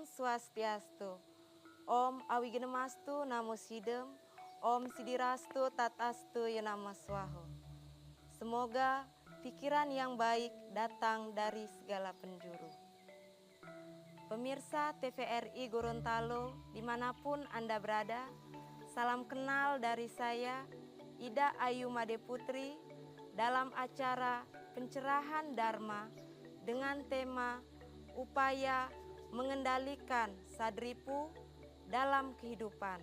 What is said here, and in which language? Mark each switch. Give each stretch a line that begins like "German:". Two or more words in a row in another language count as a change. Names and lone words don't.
Sanskrit: Swastiastu. Om Awigenemastu Namo Sidem. Om Sidirastu Tatastu Yanama Swaho.
Indonesian: Semoga pikiran yang baik datang dari segala penjuru. Pemirsa TVRI Gorontalo dimanapun Anda berada, salam kenal dari saya Ida Ayu Made Putri dalam acara pencerahan Dharma dengan tema upaya mengendalikan sadripu dalam kehidupan.